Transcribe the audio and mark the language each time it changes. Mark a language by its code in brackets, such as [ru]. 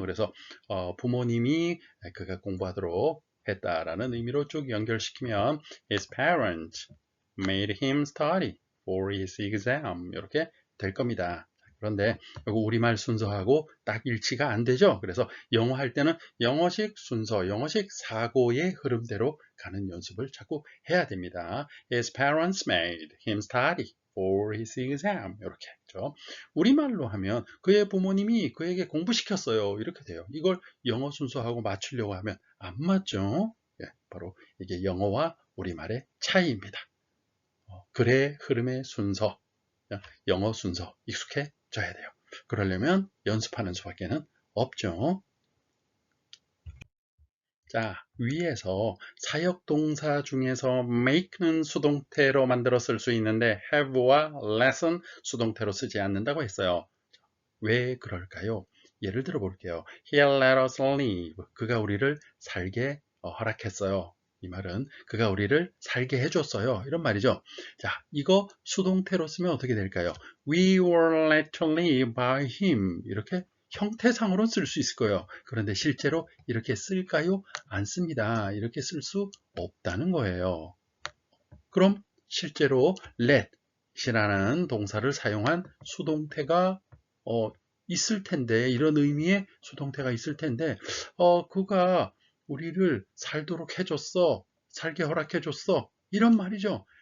[ko] 그래서 부모님이 그가 공부하도록 했다라는 의미로 쭉 연결시키면 [en] his parents made him study for his exam [ko] 이렇게 될 겁니다. 그런데 이거 우리말 순서하고 딱 일치가 안 되죠. 그래서 영어 할 때는 영어식 순서, 영어식 사고의 흐름대로 가는 연습을 자꾸 해야 됩니다. [en] His parents made him study for his exam [ko] 이렇게 했죠. 우리말로 하면 그의 부모님이 그에게 공부시켰어요. 이렇게 돼요. 이걸 영어 순서하고 맞추려고 하면 안 맞죠. 예, 바로 이게 영어와 우리말의 차이입니다. 글의 흐름의 순서, 영어 순서 익숙해져야 돼요. 그러려면 연습하는 수밖에는 없죠. 자, 위에서 사역동사 중에서 make는 수동태로 만들어 쓸 수 있는데 have와 let은 수동태로 쓰지 않는다고 했어요. 왜 그럴까요? 예를 들어 볼게요. [en] He let us live. [ko] 그가 우리를 살게 허락했어요. 이 말은 그가 우리를 살게 해줬어요. 이런 말이죠. 자, 이거 수동태로 쓰면 어떻게 될까요? [en] We were let to live by him. [ko] 이렇게 형태상으로 쓸 수 있을 거예요. 그런데 실제로 이렇게 쓸까요? 안 씁니다. 이렇게 쓸 수 없다는 거예요. 그럼 실제로 let이라는 동사를 사용한 수동태가 있을 텐데, 이런 의미의 수동태가 있을 텐데, 그가 우리를 살도록 해줬어, 살게 허락해줬어, 이런 말이죠.